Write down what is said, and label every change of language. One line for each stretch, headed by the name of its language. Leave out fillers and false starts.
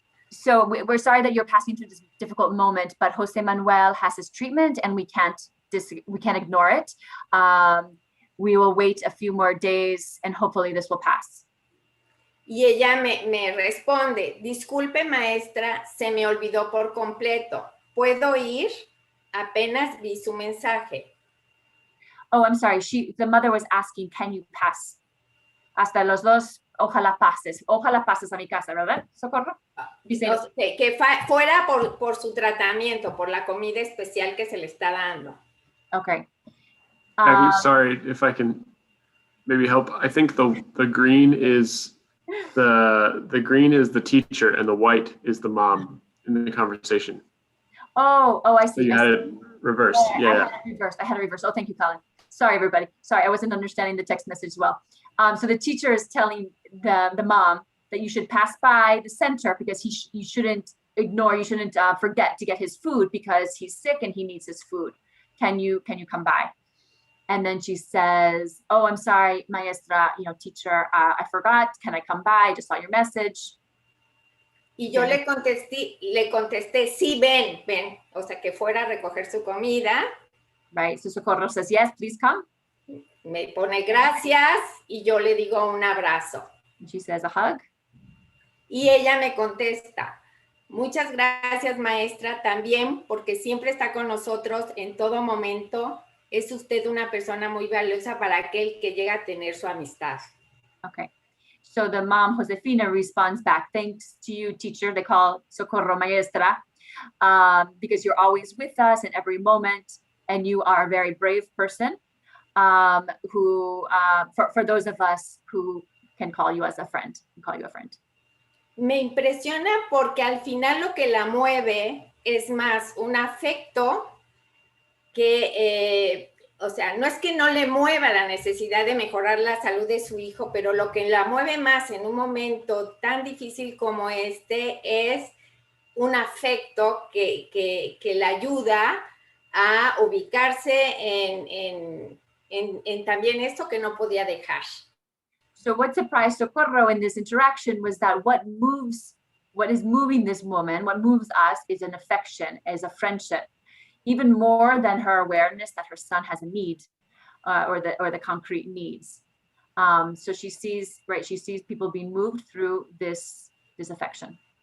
English: So we're sorry that you're passing through this difficult moment, but José Manuel has his treatment and we can't ignore it. We will wait a few more days and hopefully this will pass.
Spanish: Y ella me responde, disculpe maestra, se me olvidó por completo. ¿Puedo ir? Apenas vi su mensaje.
English: Oh, I'm sorry. The mother was asking, can you pass?
Spanish: Hasta los dos, ojalá pases a mi casa, ¿verdad, Socorro? Dice, que fuera por su tratamiento, por la comida especial que se le está dando.
English: Okay. Sorry, if I can maybe help. I think the green is the green is the teacher and the white is the mom in the conversation. Oh, I see. So you had it reversed. Yeah. I had it reversed. Oh, thank you, Colin. Sorry, everybody. Sorry, I wasn't understanding the text message well. So the teacher is telling the mom that you should pass by the center because you shouldn't forget to get his food because he's sick and he needs his food. Can you come by? And then she says, oh, I'm sorry, maestra, teacher, I forgot. Can I come by? I just saw your message.
Spanish: Y yo le contesté, sí, ven. O sea, que fuera a recoger su comida.
English: Right, so Socorro says, yes, please come.
Spanish: Me pone gracias y yo le digo un abrazo.
English: And she says a hug.
Spanish: Y ella me contesta, muchas gracias, maestra, también porque siempre está con nosotros en todo momento. Es usted una persona muy valiosa para aquel que llega a tener su amistad.
English: Okay. So the mom, Josefina, responds back, thanks to you, teacher. They call Socorro maestra, because you're always with us in every moment, and you are a very brave person. who, for those of us who can call you as a friend, call you a friend.
Spanish: Me impresiona porque al final lo que la mueve es más un afecto que, o sea, no es que no le mueva la necesidad de mejorar la salud de su hijo, pero lo que la mueve más en un momento tan difícil como este es un afecto que la ayuda a ubicarse en también esto que no podía dejar.
English: So what surprised Socorro in this interaction was that what is moving this woman, what moves us is an affection, is a friendship, even more than her awareness that her son has a need or the concrete needs. So she sees people being moved through this affection.